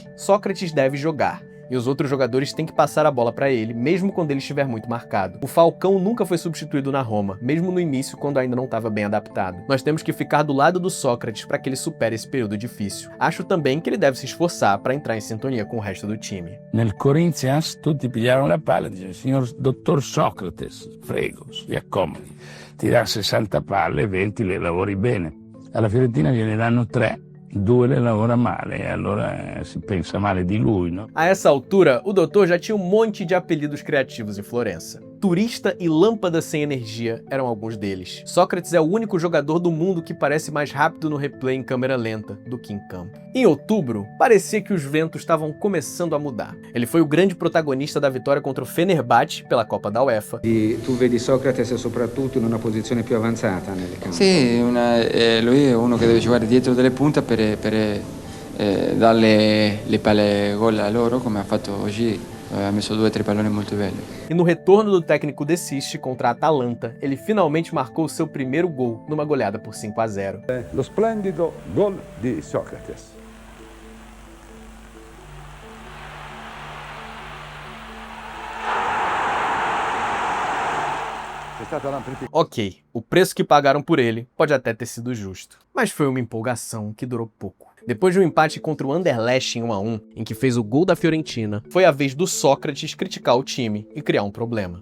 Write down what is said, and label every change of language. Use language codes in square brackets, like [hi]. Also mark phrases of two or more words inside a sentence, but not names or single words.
[pt] Sócrates deve jogar, e os outros jogadores têm que passar a bola para ele, mesmo quando ele estiver muito marcado. O Falcão nunca foi substituído na Roma, mesmo no início, quando ainda não estava bem adaptado. Nós temos que ficar do lado do Sócrates para que ele supere esse período difícil. Acho também que ele deve se esforçar para entrar em sintonia com o resto do time. [it] Nel Corinthians tutti pigliarono la palla e dicevano: signor dottor Socrates, prego, vi accomodi, ti dà 60 palle, 20 le lavori bene. Alla Fiorentina gliene danno 3. 2 le lavora male, e allora si pensa male di lui, no? [pt] A essa altura, o doutor já tinha um monte de apelidos criativos em Florença. Turista e lâmpada sem energia eram alguns deles. Sócrates é o único jogador do mundo que parece mais rápido no replay em câmera lenta do que em campo. Em outubro, parecia que os ventos estavam começando a mudar. Ele foi o grande protagonista da vitória contra o Fenerbahçe pela Copa da UEFA. [it] E tu vedi Socrates soprattutto in una posizione più avanzata nel campo? Sì, lui è uno che deve giocare dietro delle punte per darle le palle gol a loro, come ha fatto oggi. Ha messo 2 o 3 palloni molto belli. [pt] E no retorno do técnico De Sisti contra a Atalanta, ele finalmente marcou o seu primeiro gol numa goleada por 5-0. [it] Lo splendido gol di Socrates. [pt] Ok, o preço que pagaram por ele pode até ter sido justo, mas foi uma empolgação que durou pouco. Depois de um empate contra o Anderlecht em 1-1, em que fez o gol da Fiorentina, foi a vez do Sócrates criticar o time e criar um problema.